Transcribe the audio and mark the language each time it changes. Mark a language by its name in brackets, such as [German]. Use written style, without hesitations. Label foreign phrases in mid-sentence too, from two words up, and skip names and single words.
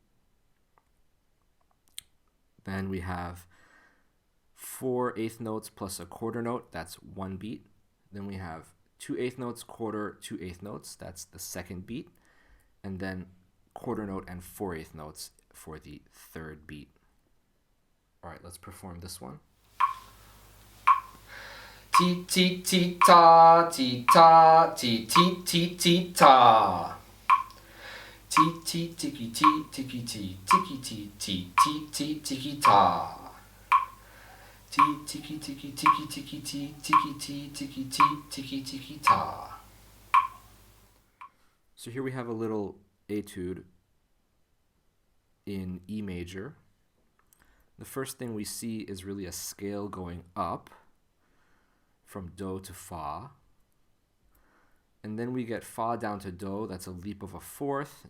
[English] Then we have 4/8 notes plus a quarter note, that's one beat. Then we have 2/8 notes, quarter, 2/8 notes, that's the second beat, and then quarter note and 4/8 notes for the third beat. All right, let's perform this one. Ti ti ti ta ti ta ti ti ti ti ta ti ti tiki ti tiki ti tiki ti ti ti ti tiki ta ti tiki tiki tiki tiki ti tiki ti tiki ti tiki tiki ta. So here we have a little etude in E major. The first thing we see is really a scale going up from do to fa. And then we get fa down to do, that's a leap of a fourth.